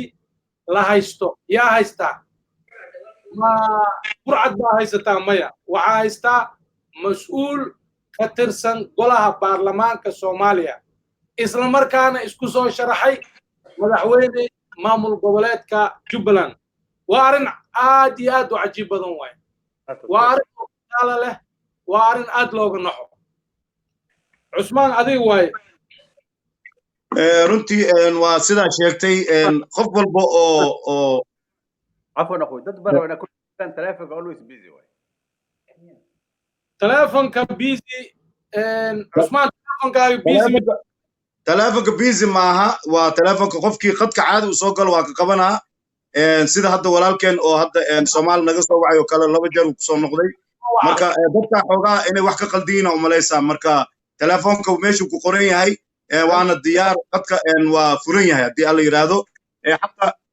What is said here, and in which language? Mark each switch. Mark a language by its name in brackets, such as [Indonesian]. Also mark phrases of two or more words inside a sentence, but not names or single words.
[Somali] la haysto yaa haystaa ma burcad baa haysataa maya waxaa haystaa mas'uul ka tirsan golaha baarlamaanka Soomaaliya isla markaana isku soo sharaxay madaxweyne maamul goboleedka Jubbaland waa arrin aad iyo aad u cajiib badan waay waa arrin kala leh waa arrin aad looga naxo Cusmaan adiga waay runtii waa sidaa sheegtay qof walba oo [Arabic] عفوا اخوي [Somali] dad baro ina ku tan telefoonka [English] always busy [Somali] way telefoonka busy Cusmaan telefoonka busy maaha waa telefoonka qofkii qadka caadi u soo galo waa ka qabanaa sida hadda walaalkeen oo hadda Soomaali naga soo wacay oo kale laba jeer ku soo noqday marka dadka xogaa inay wax ka qaldiina u malaysaa marka telefoonka meeshuu ku qoran yahay waana diyaar qadka waa furan yahay haddii alla yiraahdo xataa